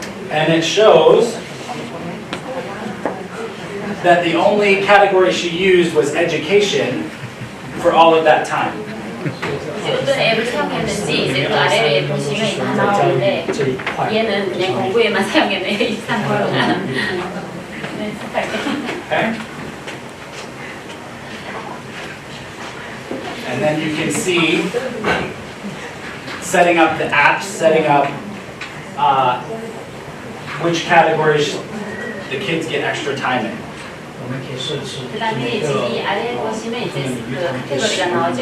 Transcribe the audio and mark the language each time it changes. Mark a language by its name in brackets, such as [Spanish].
[English] And it shows that the only category she used was education for all of that time. [Korean] 이제 어떤 앱을 사용했는지 이제 그 아래에 보시면 다 나오는데 얘는 그냥 공부에만 사용했네 23분 동안. 네, [English] Okay? And then you can see setting up the apps, setting up which categories the kids get extra time in. [Korean] 그 다음에 지금 이 아래에 보시면 이제 그 카테고리가 나오죠.